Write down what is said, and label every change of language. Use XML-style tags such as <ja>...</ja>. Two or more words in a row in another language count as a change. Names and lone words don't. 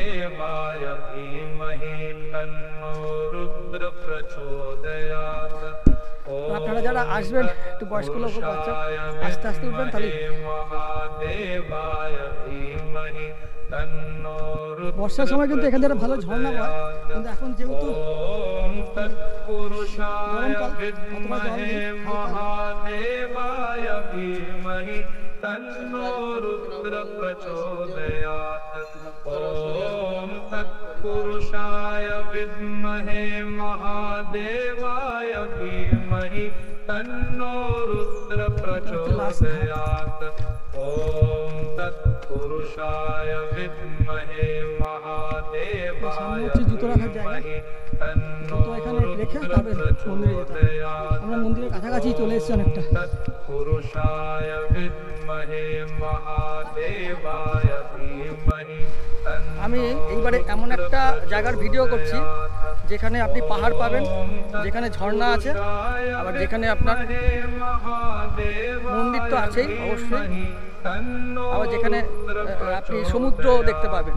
<bn>আপনারা যারা আসবেন একটু বয়স্ক লোক বাচ্চা আস্তে আস্তে উঠবেন তাহলে। বর্ষার সময় কিন্তু এখান থেকে ভালো ঝর্ণা হয়, কিন্তু এখন যেহেতু গরমকাল অথবা জল নেই,</bn> <sa>पुरुषाय विद्महे महादेवाय धीमहि तन्नो रुद्र प्रचोदयात्। ओम तत्पुरुषाय विद्महे महादेवाय धीमहि तन्नो रुद्र प्रचोदयात्।</sa> <bn>আমরা মন্দিরের কাছাকাছি চলে এসেছি অনেকটা।</bn> <sa>तत्पुरुषाय विद्महे महादेवाय धीमहि।</sa> <bn>আমি এইবারে এমন একটা জায়গার ভিডিও করছি যেখানে আপনি পাহাড় পাবেন, যেখানে ঝর্ণা আছে, আবার যেখানে আপনার মন্দির তো আছেই অবশ্যই, আবার যেখানে আপনি সমুদ্র দেখতে পাবেন।</bn>